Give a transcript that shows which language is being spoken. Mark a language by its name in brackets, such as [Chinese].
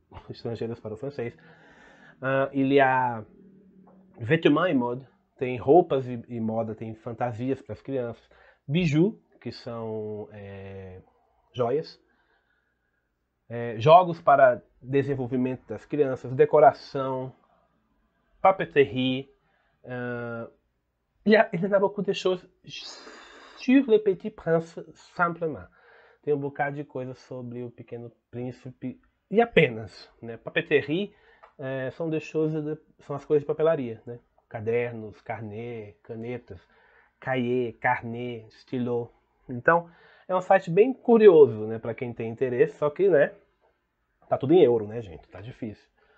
[Portuguese] Estrangeiras para o francês. [French] Il y a vêtements et mode, [Portuguese] tem roupas e moda, tem fantasias para as crianças. Bijoux, que são joias. Jogos para desenvolvimento das crianças, decoração, papeterie. [French] Il y en a beaucoup de choses sur le Petit Prince, simplement. [Portuguese] Tem um bocado de coisa sobre o Pequeno Príncipe e apenas, né? Papeterie são as coisas de papelaria, né? Cadernos, carnê, canetas, cahier, carnê, stylo. Então, é um site bem curioso, né, para quem tem interesse, só que, né, tá tudo em euro, né, gente? Tá difícil.